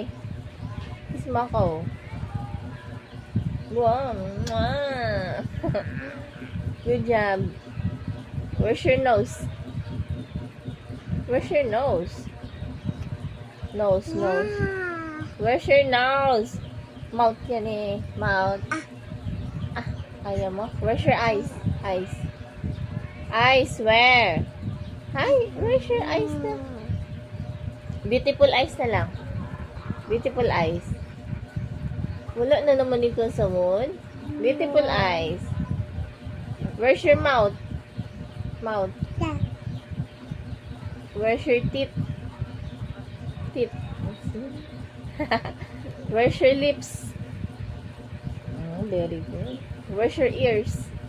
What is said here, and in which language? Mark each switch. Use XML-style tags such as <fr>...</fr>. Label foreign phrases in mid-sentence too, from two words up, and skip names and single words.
<tl>Kiss mo ako. Wow.</tl> <en>Good job. Where's your nose? Where's your nose? Nose. Where's your nose? Mouth</en> <tl>yan eh.</tl> <en>Mouth.</en> <tl>Ayaw mo?</tl> <en>Where's your eyes? Eyes, where? Hi, where's your eyes na? Beautiful eyes</en> <tl>na lang.</tl> <en>Beautiful eyes.</en> <tl>Wala na naman ikaw sa mood.</tl> <en>Beautiful eyes. Where's your mouth? Where's your teeth? Where's your lips? Oh, very good. Where's your ears?</en>